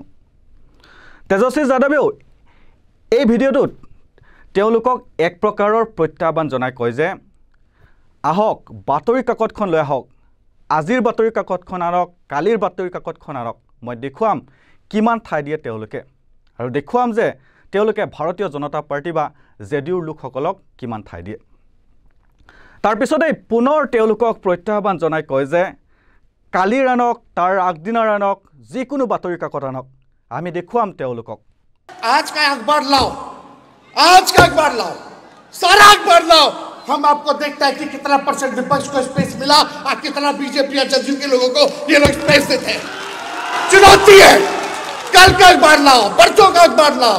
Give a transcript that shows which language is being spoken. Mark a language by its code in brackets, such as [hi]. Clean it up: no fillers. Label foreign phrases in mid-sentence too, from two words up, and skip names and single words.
[as] তেজস্বী যাদৱেও এই ভিডিঅ'টোত তেওঁলোকক এক প্ৰকাৰৰ প্ৰত্যাহ্বান জনাই কয় যে আহক বাতৰি কাকতখন লৈ আহক, আজিৰ বাতৰি কাকতখন আনক, কালিৰ বাতৰি কাকতখন আনক, মই দেখুৱাম কিমান ঠাই দিয়ে তেওঁলোকে, আৰু দেখুৱাম যে তেওঁলোকে ভাৰতীয় জনতা পাৰ্টি বা জেডিউৰ লোকসকলক কিমান ঠাই দিয়ে। তাৰপিছতেই পুনৰ তেওঁলোকক প্ৰত্যাহ্বান জনাই কয় যে কালিৰ আনক, তাৰ আগদিনাৰ আনক, যিকোনো বাতৰি কাকত আনক, আমি দেখুৱাম তেওঁলোকক। [hi] आज का अखबार लाओ, आज का अखबार लाओ, सारा अखबार लाओ। हम आपको देखता है कि कितना परसेंट विपक्ष को स्पेस मिला और कितना बीजेपी या जदयू के लोगों को ये लोग स्पेस देते हैं। चुनौती है, कल का अखबार लाओ, परसों का अखबार लाओ।